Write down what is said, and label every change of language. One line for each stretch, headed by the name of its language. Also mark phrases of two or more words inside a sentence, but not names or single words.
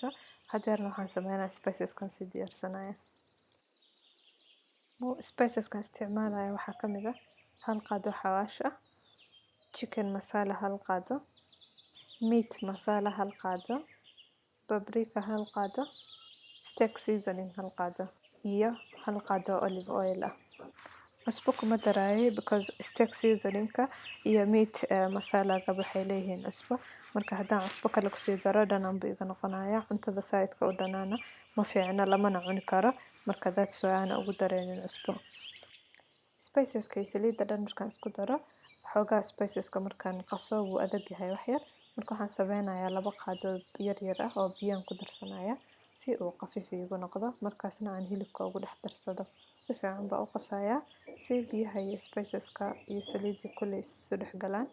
Somali: Hadeerna waxaan sameynayaa spiceskan si diyaarsanaya. Spiceskan isticmaalaya waxaa ka mid ah 1 qaado xawaash ah,
English: chicken masala
Somali: 1 qaado,
English: meat masala
Somali: 1 qaado, paprika 1 qaado,
English: steak seasoning
Somali: 1 qaado, iyo 1 qaado
English: olive oil
Somali: ah. Cusbo kuma daraayo
English: because steak seasoning-ka
Somali: iyo
English: meat masala-ga
Somali: waxay leeyihiin cusbo. Marka haddaan cusbo kale ku sii daro dhanaan buu iga noqonayaa. Cuntada side-ka u dhanaana ma fiicna, lamana cuni karo. Marka
English: that's why
Somali: aan ugu dareynin cusbo. Spiceska iyo saliidda dhan markaan isku daro, xoogaa spiceska markaan qaso wuu adag yahay wax yar. Marka waxaan sameynayaa 2 qaado yar ah oo biyaan ku darsanaya si uu khafiif iigu noqdo. Markaasna aan hilibka ugu dhex darsado. Si fiican baa u qasayaa si biyaha iyo spiceska iyo saliidda kulli isu dhex galaan.